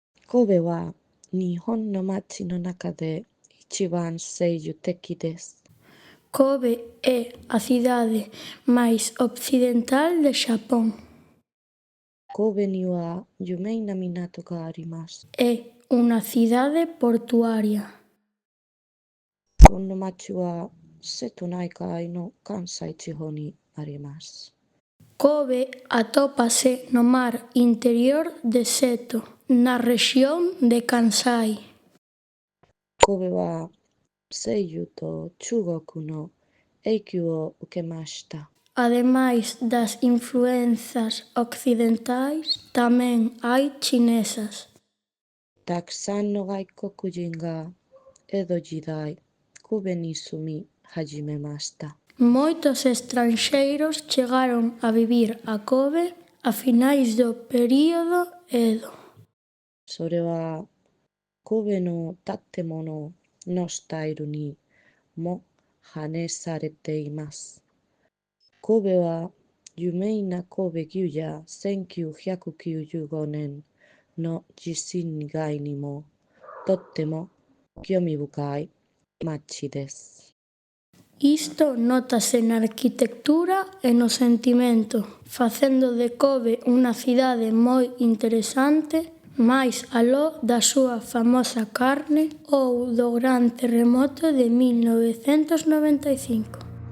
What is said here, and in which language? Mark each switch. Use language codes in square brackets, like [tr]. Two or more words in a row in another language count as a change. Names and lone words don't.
[ja] 神戸は日本の町の中で一番西洋的です. [gl] Kobe é a cidade máis occidental de Xapón. [ja] 神戸には有名な港があります. [gl] É unha cidade portuaria. [ja] この町は瀬戸内海の関西地方にあります. [gl] Kobe atópase no mar interior de Seto, na rexión de Kansai. [ja] 神戸は西洋と中国の影響を受けました. [gl] Ademais das influenzas occidentais, tamén hai chinesas. [ja] たくさんの外国人が江戸時代神戸に住み始めました. [gl] Moitos estranxeiros chegaron a vivir a Kobe a finais do período Edo. [ja] それは神戸の建物のスタイルにも反映されています. 神戸は有名な神戸牛や 1995 年の地震以外にもとっても興味深い街です。 [gl] Isto nótase na arquitectura e no sentimento, facendo de Kobe unha cidade moi interesante, máis aló da súa famosa carne ou do gran terremoto de 1995.